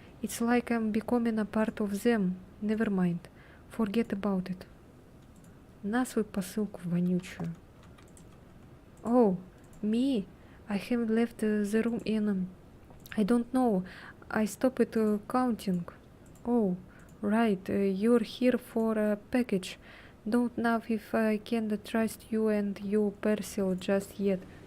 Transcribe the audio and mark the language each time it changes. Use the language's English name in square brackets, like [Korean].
[English] It's like I'm becoming a part of them. Never mind. Forget about it. [Russian] На свою посылку вонючую. [English] Oh, me? I haven't left the room in... I don't know. I stopped counting. Oh, right. You're here for a package. Don't know if I can trust you and your parcel just yet.